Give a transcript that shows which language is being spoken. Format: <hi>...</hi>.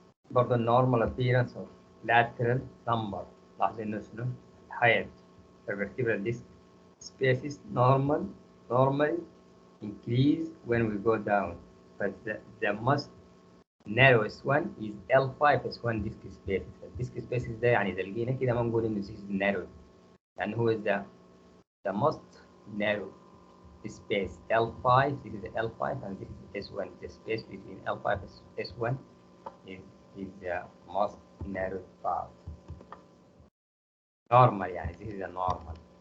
<ar>برضه النورمال</ar> <en>appearance of lateral lumbar</en> <ar>لاحظ انه شنو</ar> <en>height vertebral disc spaces normally increase when we go down but the most narrowest one is L5 is one disc spaces.</en> <ar>الديسك spaces ده يعني إذا لقينا كده ما نقول إنه</ar> <en>this is narrow</en> <ar>يعني هو</ar> <en>the most narrow space L5. This is L5 and this is S1. The space between L5 and S1 is the most narrow part. Normal,</en> <ar>يعني</ar> <en>this is a normal.</en>